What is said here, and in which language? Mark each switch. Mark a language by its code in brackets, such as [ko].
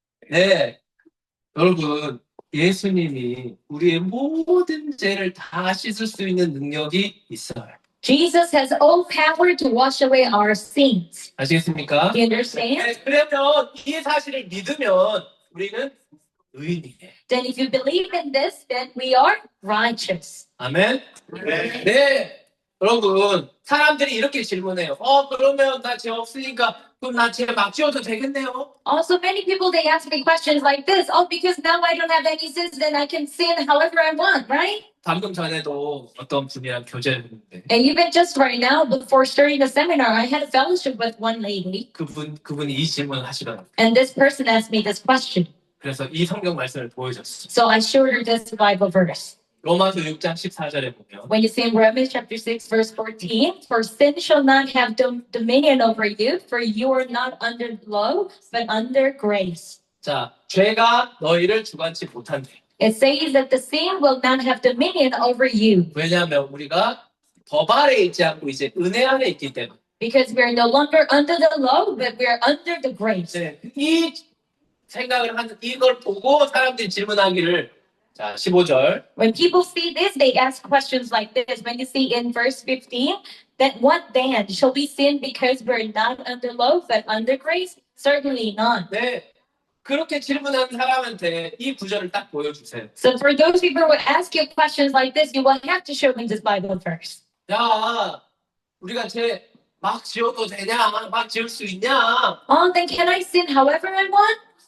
[ko] 네, 여러분 예수님이 우리의 모든 죄를 다 씻을 수 있는 능력이 있어요. [en] Jesus has all power to wash away our sins. [ko] 아시겠습니까? [en] Do you understand? [ko] 네, 그러면 이 사실을 믿으면 우리는 의인이에요. [en] Then if you believe in this, then we are righteous. [ko] 아멘. 네, 여러분 사람들이 이렇게 질문해요. 그러면 나 죄 없으니까 그럼 나 죄 막 지어도 되겠네요? [en] Also, many people, they ask me questions like this. Because now I don't have any sins, then I can sin however I want, right? [ko] 방금 전에도 어떤 분이랑 교제를 했는데 [en] And even just right now, before starting the seminar, I had a fellowship with one lady. [ko] 그분이 이 질문을 하시더라고요. [en] And this person asked me this question. [ko] 그래서 이 성경 말씀을 보여줬어. [en] So I showed her this Bible verse. [ko] 로마서 6장 14절에 보면 [en] When you see in Romans chapter 6, verse 14, for sin shall not have dominion over you, for you are not under law, but under grace. [ko] 자, 죄가 너희를 주관치 못한대. [en] It says that the sin will not have dominion over you [ko] 왜냐하면 우리가 법 아래 있지 않고 이제 은혜 안에 있기 때문에. [en] because we are no longer under the law, but we are under the grace. [ko] 네, 이 생각을 하는 이걸 보고 사람들이 질문하기를 자 15절 [en] When people see this, they ask questions like this. When you see in verse 15, that what then? Shall we sin because we're not under law, but under grace? Certainly not. [ko] 네 그렇게 질문하는 사람한테 이 구절을 딱 보여주세요. [en] So for those people who ask you questions like this, you will have to show them this Bible verse. [ko] 야 우리가 쟤 막 지어도 되냐? 막 지을 수 있냐? [en] Oh, then can I sin however I want?